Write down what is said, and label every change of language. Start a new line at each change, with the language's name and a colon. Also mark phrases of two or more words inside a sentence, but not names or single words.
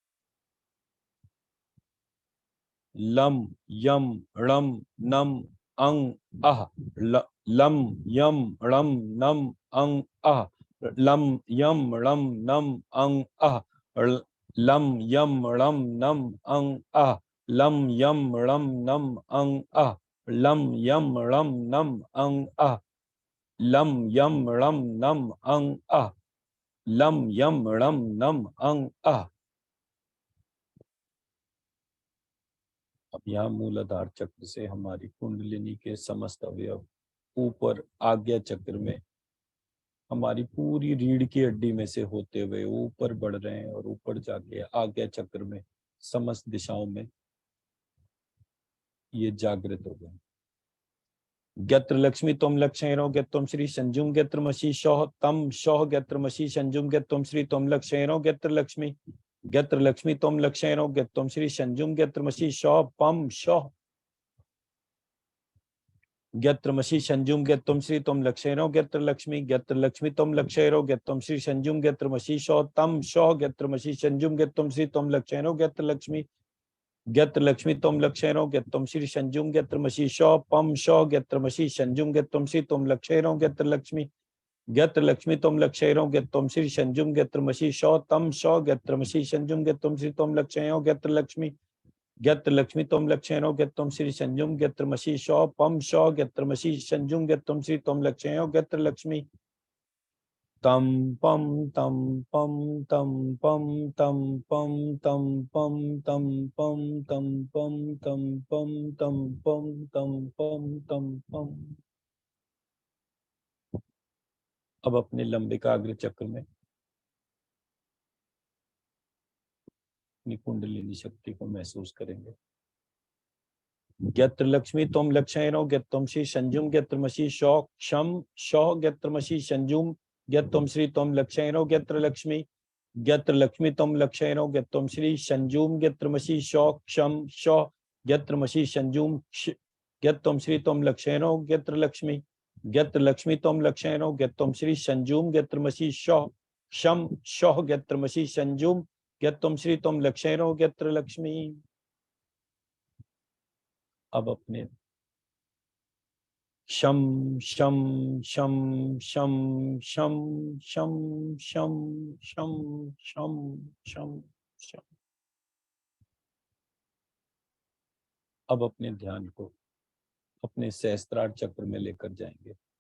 Sanskrit: लम यम ळम नम अंग अह लम यम ळम नम अंग अह लम यम ळम नम अंग अह लम यम ळम नम अंग अह लम यम ळम नम अंग अह लम यम ळम नम अंग अह लम यम ळम नम अंग अह लम यम ळम नम अंग अह।
Hindi: अब यहाँ मूलाधार चक्र से हमारी कुंडलिनी के समस्त अवयव ऊपर आज्ञा चक्र में हमारी पूरी रीढ़ की हड्डी में से होते हुए ऊपर बढ़ रहे हैं और ऊपर जाके आज्ञा चक्र में समस्त दिशाओं में ये जागृत हो गए।
Sanskrit: गत्र लक्ष्मी तोम लक्षणो गत्वम श्री संजुम गत्र मसी शोह तम शोह गत्र मसी संजुम गत्वम श्री तोम लक्षणो गत्र लक्ष्मी तोम लक्षणो गत्वम श्री संजुम गत्र मसी शोह पम शोह गत्र मसी संजुम गत्वम श्री तोम लक्षणो गत्र लक्ष्मी तोम लक्षणो गत्वम श्री संजुम गत्र मसी शोह तम शोह गत्र मसी संजुम गत्वम श्री तोम लक्षणो गत्र लक्ष्मी तोम लक्षणो गत्वम श्री संजुम गत्र मसी शोह पम शोह गत्र मसी संजुम गत्वम श्री तोम लक्षणो गत्र लक्ष्मी तोम लक्षणो गत्वम श्री संजुम गत्र मसी शोह तम शोह गत्र मसी संजुम गत्वम श्री तोम लक्षणो गत्र गत्र लक्ष्मी तम लक्षणो गत्रम श्री संजुम गत्र मसी शौ पम शौ गत्र मसी संजुम गत्रम श्री तम लक्षणो गत्र लक्ष्मी तम पम तम पम तम पम तम पम तम पम तम पम तम पम तम पम तम पम तम पम तम पम।
Hindi: अब अपने लंबिकाग्र चक्र में अपनी कुंडलिनी शक्ति को महसूस करेंगे।
Sanskrit: गत्र लक्ष्मी तम लक्षणो गत्रम श्री संजुम गत्र मसी शौ क्षम शौ गत्र मसी संजुम गत्रम श्री तम लक्षणो गत्र लक्ष्मी गत्र लक्ष्मी तम लक्षणो गत्रम श्री संजुम गत्र मसी शौ क्षम शौ गत्र मसी संजुम गत्रम श्री तम लक्षणो गत्र लक्ष्मी गत्र लक्ष्मी तम लक्षणो गत्रम श्री संजुम गत्र मसी शौ क्षम शौ गत्र मसी संजुम गत्रम श्री तम लक्षणो गत्र लक्ष्मी।
Hindi: अब अपने शम शम शम शम शम शम शम शम शम शम शम अब अपने ध्यान को अपने सहस्त्रार चक्र में लेकर जाएंगे।